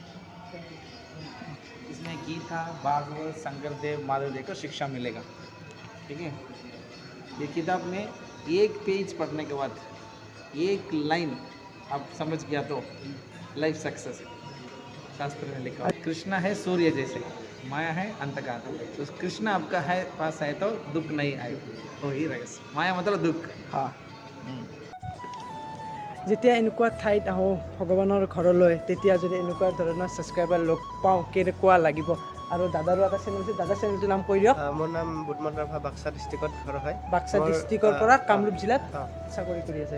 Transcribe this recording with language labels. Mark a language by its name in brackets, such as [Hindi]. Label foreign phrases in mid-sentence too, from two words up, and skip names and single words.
[Hindi] इसमें गीता भागवत शंकरदेव माधवदेव को शिक्षा मिलेगा ठीक है ये किताब में एक पेज पढ़ने के बाद एक लाइन आप समझ गया तो [English] life success [Hindi] शास्त्र में लिखा है कृष्णा है सूर्य जैसे माया है अंधकार तो कृष्णा आपका है पास है तो दुख नहीं आए वही रहस्य माया मतलब दुख [Assamese] हाँ যেতিয়া এনেকুৱা ঠাইত আহোঁ ভগৱানৰ ঘৰলৈ তেতিয়া যদি এনেকুৱা ধৰণৰ ছাবস্ক্ৰাইবাৰ লগ পাওঁ কেনেকুৱা লাগিব আৰু দাদাৰো এটা চেনেল আছে দাদা চেনেলটোৰ নাম কৈ দিয়ক মোৰ নাম বুধমন্ডৰ বাক্সা ডিষ্ট্ৰিক্টত ঘৰ হয় বাক্সা ডিষ্ট্ৰিক্টৰ পৰা কামৰূপ জিলাত চাকৰি কৰি আছে